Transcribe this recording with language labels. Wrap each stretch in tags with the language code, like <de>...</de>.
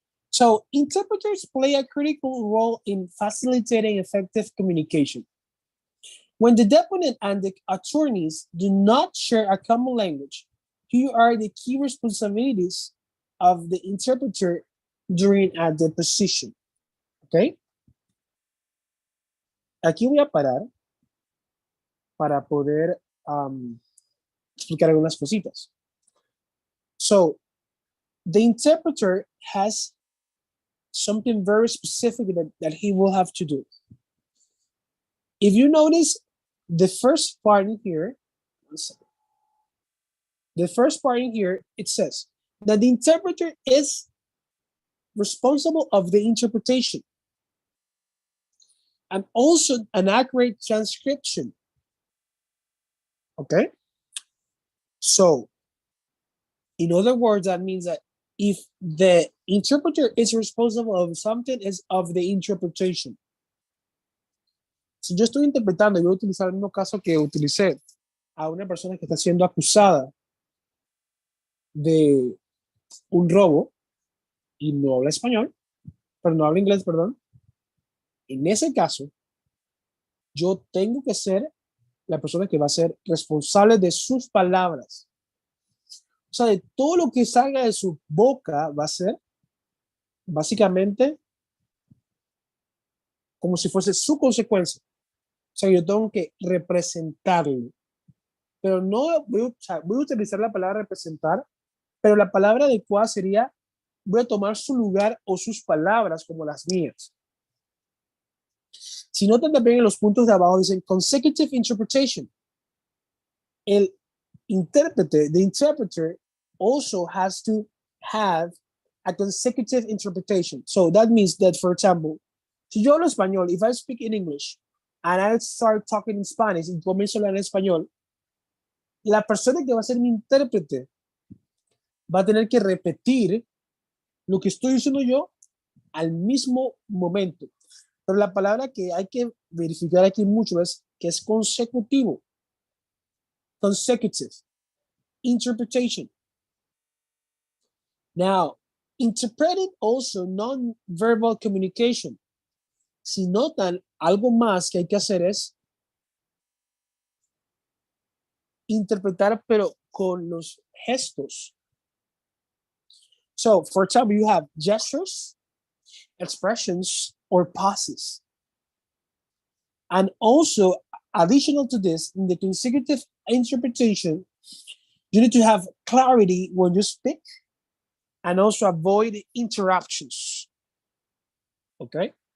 <en>So, interpreters play a critical role in facilitating effective communication. When the deponent and the attorneys do not share a common language, here are the key responsibilities of the interpreter during a deposition. Okay?</en> <es>Aquí voy a parar para poder explicar algunas cositas.</es> <en>So, the interpreter has something very specific that he will have to do. If you notice the first part in here, it says that the interpreter is responsible of the interpretation and also an accurate transcription. Okay? So, in other words, that means that if the interpreter is responsible of something, is of the interpretation.</en> <es>Si yo estoy interpretando, yo voy a utilizar el mismo caso que utilicé a una persona que está siendo acusada de un robo y no habla español, pero no habla inglés, perdón. En ese caso, yo tengo que ser la persona que va a ser responsable de sus palabras. O sea, de todo lo que salga de su boca va a ser básicamente como si fuese su consecuencia. O sea, yo tengo que representarlo. Pero no voy a utilizar la palabra representar, pero la palabra adecuada sería voy a tomar su lugar o sus palabras como las mías. Si notan también en los puntos de abajo dicen consecutive interpretation. El intérprete,</es> <en>the interpreter also has to have a consecutive interpretation. So that means that, for example,</en> <es>si yo hablo español,</es> <en>if I speak in English and I start talking in Spanish</en> <es>y comienzo a hablar en español, la persona que va a ser mi intérprete va a tener que repetir lo que estoy diciendo yo al mismo momento. Pero la palabra que hay que verificar aquí mucho es que es consecutivo.</es> <en>Consecutive. Interpretation. Now, interpreting also non-verbal communication.</en> <es>Si notan, algo más que hay que hacer es interpretar, pero con los gestos.</es> <en>So, for example, you have gestures, expressions, or pauses. And also, additional to this, in the consecutive interpretation, you need to have clarity when you speak and also avoid interruptions. Okay?</en>